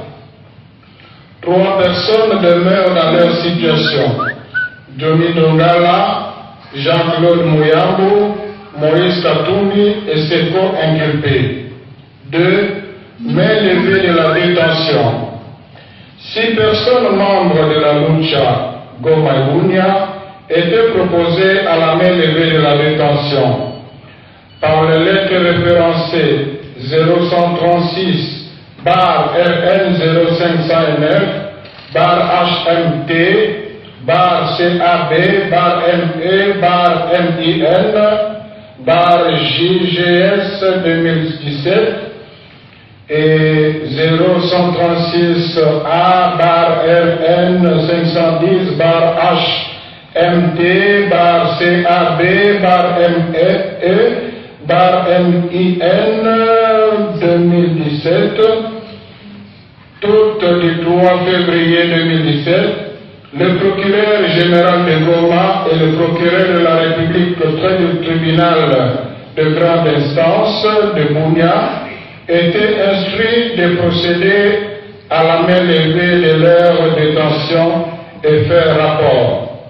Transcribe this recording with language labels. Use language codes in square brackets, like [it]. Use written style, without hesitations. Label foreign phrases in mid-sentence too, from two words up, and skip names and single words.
[fr] 3 personnes demeurent dans leur situation, Johnny Dongala, Jean-Claude Mouyambo, Maurice Katoumi et ses co-inculpés. 2. Main levée de la détention. 6 personnes membres de la Lucha Goma étaient proposées à la main levée de la détention par les lettres référencées 0136 bar RN 0509 bar HMT bar CAB bar ME bar MIN bar JGS 2017 et 0136 A bar RN 510 bar HMT bar CAB bar ME bar MIN 2017, toutes du 3 février 2017, le procureur général de Goma et le procureur de la République auprès du tribunal de grande instance de Bunia étaient instruits de procéder à la main levée de leur détention et faire rapport.